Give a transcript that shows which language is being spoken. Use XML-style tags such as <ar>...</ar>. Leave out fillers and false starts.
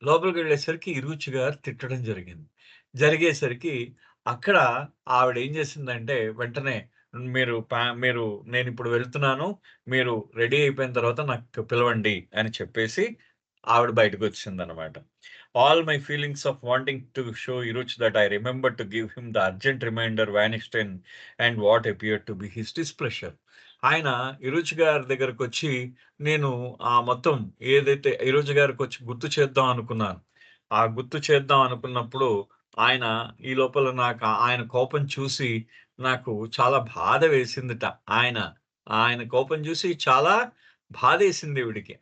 <te>లోపలికెళ్ళేసరికి ఇరుచి గారు తిట్టడం జరిగింది. జరిగేసరికి అక్కడ ఆవిడ ఏం చేసిందంటే వెంటనే మీరు నేనిప్పుడు వెళ్తున్నాను. మీరు రెడీ అయిపోయిన తర్వాత నాకు పిలవండి అని చెప్పేసి ఆవిడ బయటకొచ్చేసిందనమాట.</te> <en>All my feelings of wanting to show Iruch that I remembered to give him the urgent reminder vanished in and what appeared to be his displeasure.</en> <te>ఆయన ఇరుచి గారి దగ్గరకొచ్చి నేను మొత్తం ఏదైతే ఇరుచి గారికొచ్చి గుర్తు చేద్దాం అనుకున్నాను. ఆ గుర్తు చేద్దాం అనుకున్నప్పుడు ఆయన ఈ లోపల ఆయన కోపం చూసి నాకు చాలా బాధ వేసిందిట. ఆయన, ఆయన కోపం చూసి చాలా బాధేసింది ఈవిడకి.</te>